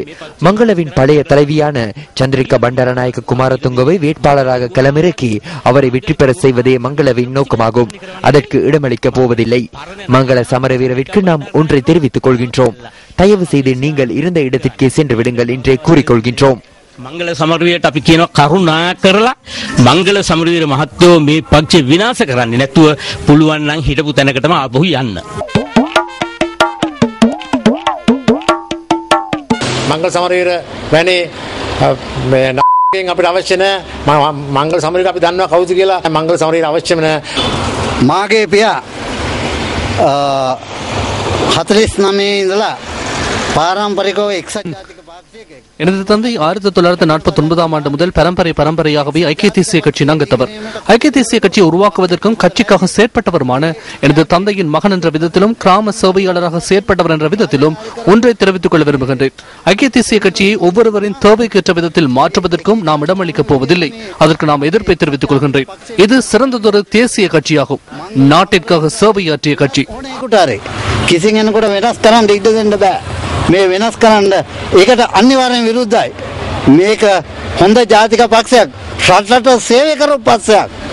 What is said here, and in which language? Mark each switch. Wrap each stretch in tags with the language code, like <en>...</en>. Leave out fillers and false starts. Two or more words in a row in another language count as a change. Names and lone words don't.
<ta>மங்களவின் பழைய தலைவியான சந்திரிகா பண்டாரநாயக்க குமாரதுங்கவை வேட்பாளராக களமிறக்கி அவரை வெற்றி பெற செய்வதே மங்களவின் நோக்கமாகும். அதற்கு இடமளிக்கப் போவதில்லை. மங்கள சமரவீரவிற்கு நாம் ஒன்றை தெரிவித்துக் கொள்கின்றோம். தயவு செய்து நீங்கள் இருந்த இடத்திற்கே சென்று விடுங்கள் என்றே கூறிக்கொள்கின்றோம்.</ta> <si>මංගල සමරවීරට අපි කියනවා කරුණා කරලා මංගල සමරවීර මහත්තයෝ මේ පක්ෂේ විනාශ කරන්නේ නැතුව පුළුවන් නම් හිටපු තැනකටම ආපහු යන්න. මංගල සමරවීර වැනි මේ නායකයන් අපිට අවශ්‍ය නැහැ. මංගල සමරවීර අපි දන්නවා කවුද කියලා. මංගල සමරවීර අවශ්‍යම නැහැ. මාගේ පියා 49 ඉඳලා පාරම්පරිකව එක්සත් ජාතික</si> <ta>எனது தந்தை 1949 ஆண்டு முதல் பரம்பரையாகவே ஐக்கிய தேசிய கட்சியின் அங்கத்தவர். ஐக்கிய தேசிய கட்சியை உருவாக்குவதற்கும் கட்சிக்காக செயற்பட்டவருமான எனது தந்தையின் மகன் என்ற விதத்திலும் கிராம சேவையாளராக செயற்பட்டவர் என்ற விதத்திலும் ஒன்றை தெரிவித்துக் கொள்ள விரும்புகின்றேன். ஐக்கிய தேசிய கட்சியை ஒவ்வொருவரின் தேவைக்கேற்ற விதத்தில் மாற்றுவதற்கும் நாம் இடமளிக்கப் போவதில்லை. அதற்கு நாம் எதிர்ப்பை தெரிவித்துக் கொள்கின்றேன். இது சிறந்ததொரு தேசிய கட்சியாகும். நாட்டிற்காக சேவையாற்றிய கட்சி.</ta> <si>මේ වෙනස් කරන්න ඒකට අනිවාර්යෙන් විරුද්ධයි. මේක හොඳ ජාතික පක්ෂයක්, රටට සේවය කරපු පක්ෂයක්.</si>